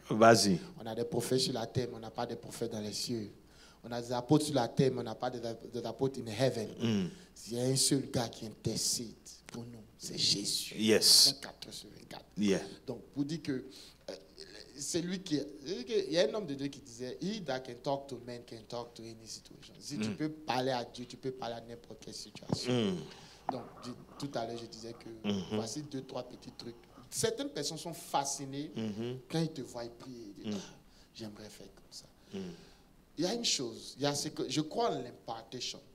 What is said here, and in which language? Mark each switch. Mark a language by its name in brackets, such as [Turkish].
[French] Vas-y. On a des prophètes sur la terre, mais on n'a pas des prophètes dans les cieux. On a des apôtres sur la terre, mais on n'a pas des apôtres [English] in heaven. [French] Il y a un seul gars qui intercède pour nous, c'est Jésus. [English] Yes. [French] 24/24. [English] Yeah. [French] Donc, pour dire que c'est lui qui... Il y a un homme de Dieu qui disait, [English] he that can talk to men can talk to any situation. [French] Si tu peux parler à Dieu, tu peux parler à n'importe quelle situation. Donc, tout à l'heure, je disais que voici 2, 3 petits trucs. Certaines personnes sont fascinées quand ils te voient prier. Ils disent, j'aimerais faire comme ça. Il y a une chose, je crois en l'impartation.